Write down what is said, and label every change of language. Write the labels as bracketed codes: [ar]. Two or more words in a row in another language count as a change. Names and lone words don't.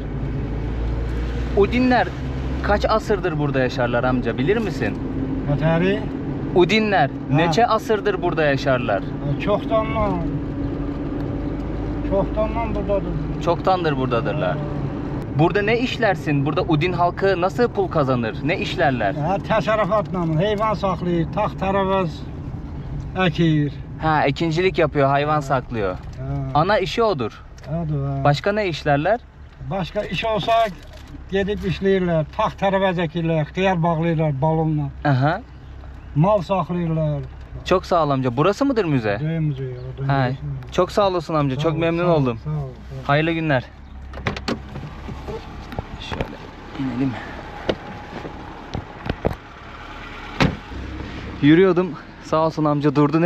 [tr] Udinler kaç asırdır burada yaşarlar amca, bilir misin? Bateri Udinler Ha. neçe asırdır burada yaşarlar? çoktandan buradadır. Çoktandır buradadırlar. Burada ne işlersin? Burada Udin halkı nasıl pul kazanır? Ne işlerler? [az] Təsərrüfatla heyvan saxlayır, taxt tərəvəz əkir. [tr] Ha, ekincilik yapıyor, hayvan saklıyor. Ana işi odur. Başka ne işlerler? [az] Başqa iş olsa gedib işləyirlər, taxt tərəvəz əkirlər, xiyar bağlayırlar balonla. Aha. Mal saxlayırlar. [tr] Çok sağ ol amca. Burası mıdır müze? Müze. Ha, çok sağ olasın amca. Çok memnun oldum. Sağ ol. Hayırlı günler. Şöyle inelim. Yürüyordum. Sağ olsun amca durdu.